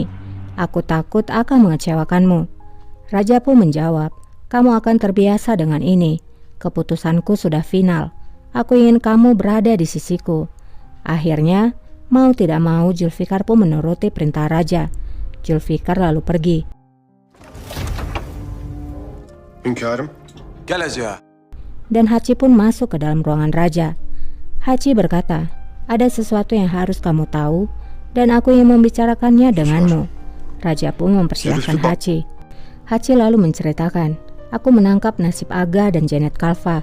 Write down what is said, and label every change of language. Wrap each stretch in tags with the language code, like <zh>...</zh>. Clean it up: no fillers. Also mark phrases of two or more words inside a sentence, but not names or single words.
<id>Aku takut akan mengecewakanmu. Raja pun menjawab, kamu akan terbiasa dengan ini. Keputusanku sudah final. Aku ingin kamu berada di sisiku. Akhirnya, mau tidak mau Zulfikar pun menuruti perintah raja. Zulfikar lalu pergi.</id> <tr>Hünkârım. Gel Hacı.</tr> <id>Dan Hachi pun masuk ke dalam ruangan raja. Hachi berkata, ada sesuatu yang harus kamu tahu dan aku ingin membicarakannya denganmu. Raja pun mempersilahkan Hachi. Hachi lalu menceritakan, aku menangkap nasib Aga dan Janet Kalfa.</id>